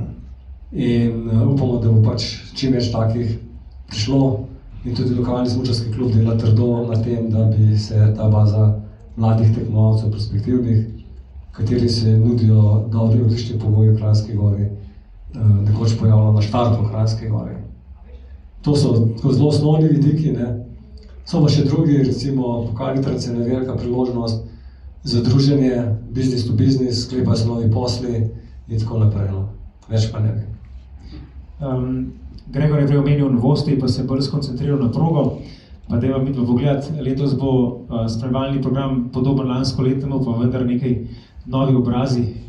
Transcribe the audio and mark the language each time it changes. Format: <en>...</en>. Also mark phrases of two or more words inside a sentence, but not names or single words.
<sl>In upamo, da bo pač čim več takih prišlo in tudi lokalni smučarski klub dela trdo na tem, da bi se ta baza mladih tekmovalcev perspektivnih, kateri se nudijo dobri odlični pogoji v Kranjski Gori, nekoč pojavilo na štartu v Kranjski Gori. To so zelo osnovni vidiki, ne. So pa še drugi, recimo Pokal Vitranc je ena velika priložnost za druženje,</sl> <en>business to business,</en> <sl>sklepajo se novi posli in tako naprej, no. Več pa ne bi. Gregor je prej omenil novosti, pa se bolj skoncentriral na progo. Pa dajva midva pogledati, letos bo spremljevalni program podoben lansko letemu, pa vendar nekaj novi obrazi.</sl>